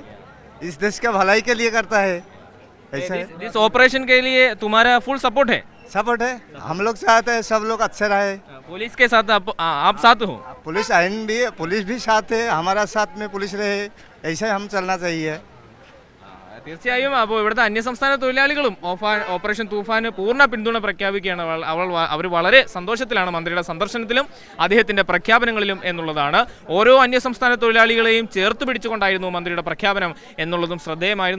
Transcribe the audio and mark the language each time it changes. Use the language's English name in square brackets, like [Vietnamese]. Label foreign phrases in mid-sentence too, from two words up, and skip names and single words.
[Hindi] इस देश का भलाई के लिए करता है. ऐसा इस ऑपरेशन के लिए तुम्हारा [English] full support [Hindi] है? सपोर्ट है. हम लोग चाहते हैं सब लोग अच्छे रहे. पुलिस के साथ आप साथ हो? पुलिस आइन भी पुलिस भी साथ है, हमारा साथ में पुलिस रहे. ऐसे हम चलना चाहिए. [Malayalam] തീർച്ചയായും അപ്പോൾ ഇവിടുത്തെ അന്യസംസ്ഥാന തൊഴിലാളികളും ഓപ്പറേഷൻ തൂഫാന് പൂർണ്ണ പിന്തുണ പ്രഖ്യാപിക്കുകയാണ്. അവർ വളരെ സന്തോഷത്തിലാണ് മന്ത്രിയുടെ സന്ദർശനത്തിലും അദ്ദേഹത്തിന്റെ പ്രഖ്യാപനങ്ങളിലും എന്നുള്ളതാണ്. ഓരോ അന്യസംസ്ഥാന തൊഴിലാളികളെയും ചേർത്ത് പിടിച്ചുകൊണ്ടായിരുന്നു മന്ത്രിയുടെ പ്രഖ്യാപനം എന്നുള്ളതും ശ്രദ്ധേയമായിരുന്നു.